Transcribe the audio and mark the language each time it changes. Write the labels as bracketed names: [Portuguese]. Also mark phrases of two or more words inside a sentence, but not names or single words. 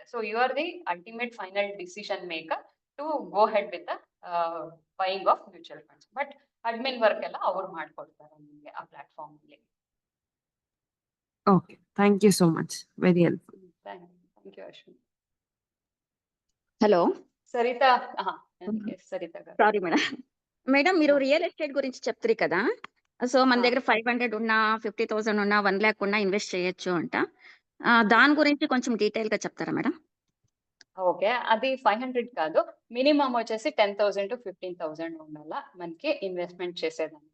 [English] so you are the ultimate final decision maker to go ahead with the buying of mutual funds. but admin work [Kannada] ಎಲ್ಲ ಅವ್ರು ಮಾಡ್ಕೊಡ್ತಾರೆ ನಿಮ್ಗೆ ಆ ಪ್ಲಾಟ್ಫಾರ್ಮ್ ಅಲ್ಲಿ. [English] okay, thank you so much, very helpful. thank you [Kannada] ಅಶ್ವಿನಿ. [Telugu] హలో సరితా, సరితా గారు. [English] sorry madam [Telugu] మీరు [English] real estate [Telugu] గురించి చెప్తారు కదా. సో మన దగ్గర 500 ఉన్నా 50,000 ఉన్నా 1 lakh ఉన్నా ఇన్వెస్ట్ చేయొచ్చు అంట. దాని గురించి కొంచెం డీటెయిల్ గా చెప్తారా మేడం? ఓకే, అది 500 కాదు, మినిమం వచ్చేసి 10,000 to 15,000 ఉండాలా మనకి ఇన్వెస్ట్మెంట్ చేసేదానికి.